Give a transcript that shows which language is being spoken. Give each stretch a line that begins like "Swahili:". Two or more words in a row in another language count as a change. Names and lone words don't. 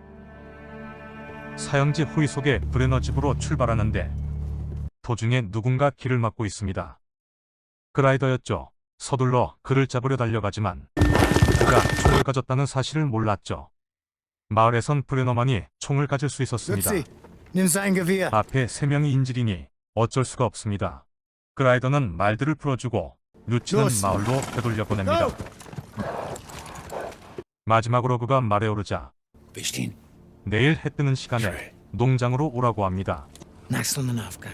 Korean: 사형지 후이 속에 브레너 집으로 출발하는데 도중에 누군가 길을 막고 있습니다. 그라이더였죠. 서둘러 그를 잡으려 달려가지만 그가 총을 가졌다는 사실을 몰랐죠. 마을에선 브레너만이 총을 가질 수 있었습니다.
German: Nimm sein Gewehr.
Korean: 앞에 3명이 인질이니 어쩔 수가 없습니다. 그라이더는 말들을 풀어주고 루치는 마을로 되돌려 보냅니다. 마지막으로 그가 말에 오르자
German: Bestehen.
Korean: 내일 해 뜨는 시간에 농장으로 오라고 합니다.
German: Nach Sonnenaufgang.